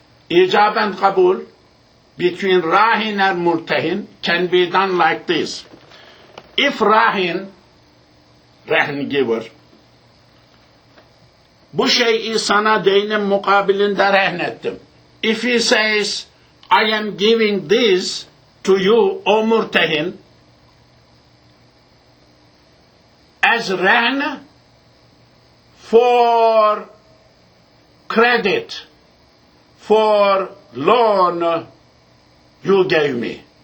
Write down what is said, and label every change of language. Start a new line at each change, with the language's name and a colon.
English: Icab and kabul between rahin and murtahin can be done like this. If rahin giver,
Turkish: bu şeyi sana deynin mukabilinde rehn ettim.
English: If he says, I am giving this to you, O murtahin, as rehn for credit, for loan you gave me.